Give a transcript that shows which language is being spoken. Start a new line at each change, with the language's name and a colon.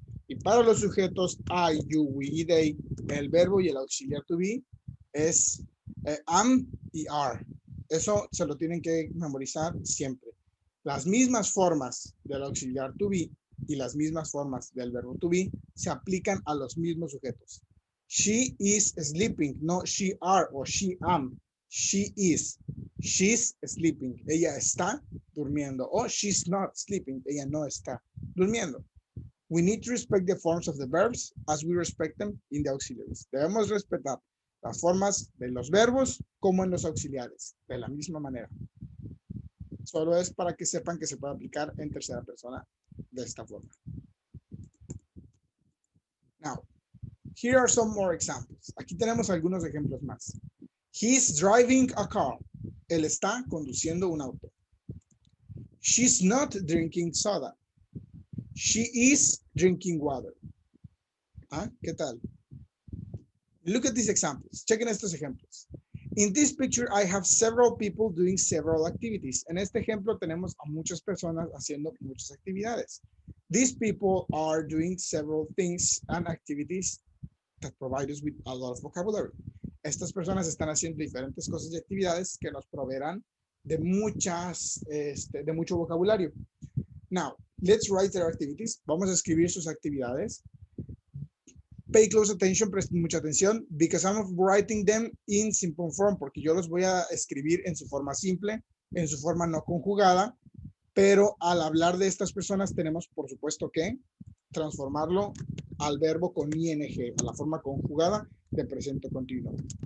Spanish: Y para los sujetos I, you, we, they, el verbo y el auxiliar to be es am y are. Eso se lo tienen que memorizar siempre. Las mismas formas del auxiliar to be y las mismas formas del verbo to be se aplican a los mismos sujetos.
English: She is sleeping, no she are o she am. She is. She's sleeping.
Spanish: Ella está durmiendo. O
English: she's not sleeping.
Spanish: Ella no está durmiendo.
English: We need to respect the forms of the verbs as we respect them in the auxiliaries.
Spanish: Debemos respetar las formas de los verbos como en los auxiliares, de la misma manera. Solo es para que sepan que se puede aplicar en tercera persona de esta forma.
English: Now, here are some more examples.
Spanish: Aquí tenemos algunos ejemplos más.
English: He's driving a car.
Spanish: Él está conduciendo un auto.
English: She's not drinking soda. She is drinking water. ¿Ah?
Spanish: ¿Qué tal?
English: Look at these examples.
Spanish: Chequen estos ejemplos.
English: In this picture, I have several people doing several activities.
Spanish: En este ejemplo tenemos a muchas personas haciendo muchas actividades.
English: These people are doing several things and activities that provide us with a lot of vocabulary.
Spanish: Estas personas están haciendo diferentes cosas y actividades que nos proveerán de de mucho vocabulario.
English: Now, let's write their activities.
Spanish: Vamos a escribir sus actividades.
English: Pay close attention,
Spanish: presten mucha atención,
English: because I'm writing them in simple form,
Spanish: porque yo los voy a escribir en su forma simple, en su forma no conjugada, pero al hablar de estas personas tenemos, por supuesto, que transformarlo al verbo con ing, a la forma conjugada de presente continuo.